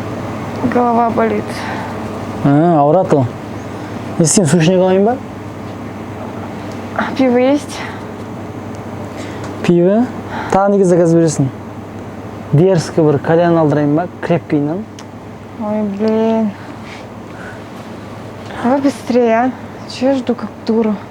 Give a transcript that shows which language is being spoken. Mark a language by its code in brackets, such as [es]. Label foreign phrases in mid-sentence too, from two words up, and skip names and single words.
[ru] Голова болит. [kk] Ауырады ол. Не сен сушник алайын ба? [ru] Пиво есть? Пиво? [kk] Тағы неге заказ бересің? Дерзкий бір кальян алдырайын ба? Крепкийнен. Ой, [ru] блин. Давай быстрее, а. Чего я жду как дура?